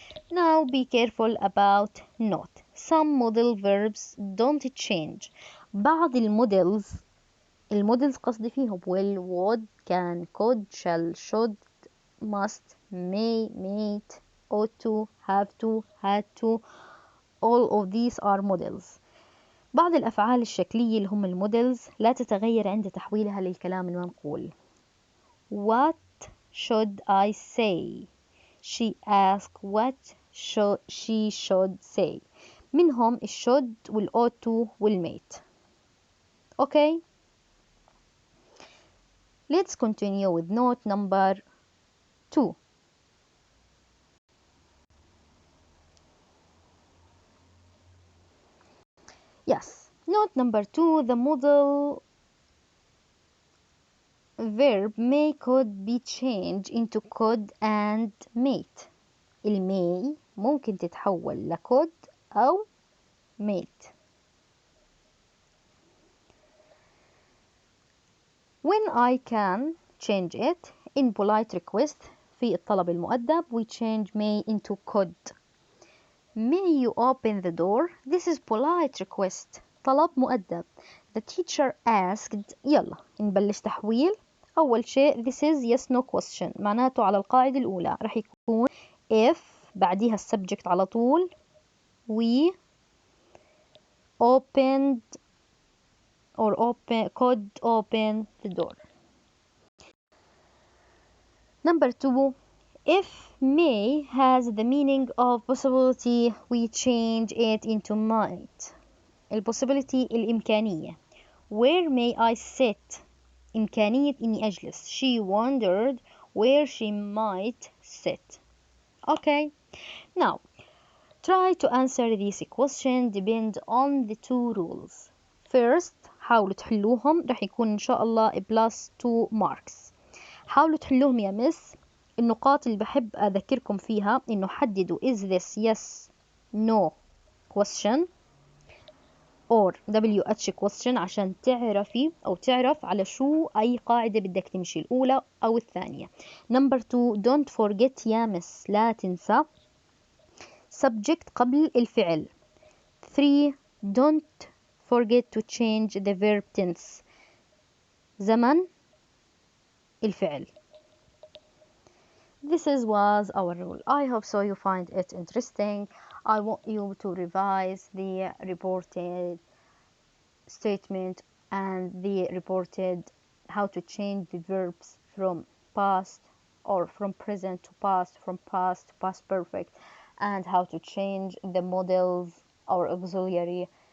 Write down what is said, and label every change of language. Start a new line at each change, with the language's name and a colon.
English: Now be careful about not. Some modal verbs don't change.
Arabic: بعض المودلز قصدي فيهم
English: will, would, can, could, shall, should, must, may, might, ought to, have to, had to all of these are models.
Arabic: بعض الأفعال الشكلية اللي هم المودلز لا تتغير عند تحويلها للكلام المنقول.
English: What should I say? She asked what she should say.
Arabic: منهم
English: should ought to mate. Okay? Let's continue with note number 2. Yes, note number 2, the modal verb may could be changed into could and mate.
Arabic: المay ممكن تتحول لكود أو
English: mate. When I can change it in polite request
Arabic: في الطلب المؤدب
English: we change may into could. May you open the door? This is polite request.
Arabic: طلب مؤدب.
English: The teacher asked.
Arabic: يلا نبلش تحويل. أول شيء
English: this is yes no question. معناته على القاعدة الأولى رح يكون if بعديها السبجكت على طول we opened or could open the door. Number 2, if may has the meaning of possibility we change it into might.
Arabic: الpossibility الإمكانية.
English: Where may I sit?
Arabic: إمكانية إني أجلس.
English: She wondered where she might sit. Okay, now try to answer this question depend on the two rules. First
Arabic: حاولوا تحلوهم رح يكون إن شاء الله
English: plus 2 marks.
Arabic: حاولوا تحلوهم يا مس. النقاط اللي بحب أذكركم فيها إنه حددوا
English: is this yes no question or WH question
Arabic: عشان تعرفي أو تعرف على شو أي قاعدة بدك تمشي الأولى أو الثانية.
English: Number 2 don't forget
Arabic: يا مس لا تنسى subject قبل الفعل.
English: 3 don't forget to change the verb tense
Arabic: زمن الفعل.
English: This was our rule. I hope so you find it interesting. I want you to revise the reported statement and the reported how to change the verbs from past or from present to past, from past to past perfect, and how to change the models or auxiliary.